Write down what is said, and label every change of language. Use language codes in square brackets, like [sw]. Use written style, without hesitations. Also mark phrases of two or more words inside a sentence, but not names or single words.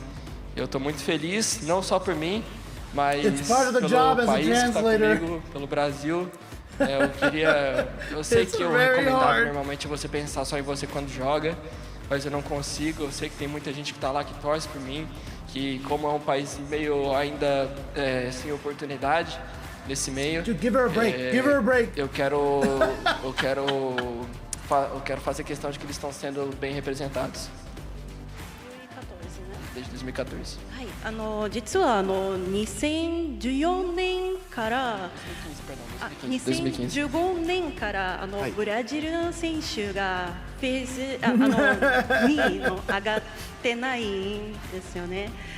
[pt] Eu estou muito feliz, não só por mim, mas pelo país que está comigo, pelo Brasil. Eu sei que o recomendado normalmente é você pensar só em você quando joga, mas eu não consigo. Eu sei que tem muita gente que está lá que torce por mim, que como é um país meio ainda sem oportunidade nesse meio. [en] Dude, give her a break. Give her a break. [pt] Eu quero fazer questão de que eles estão sendo bem representados. Desde 2014. [ja] はい、実は2014年から2015年からブラジルの選手がフェーズ2位の上がってないんですよね。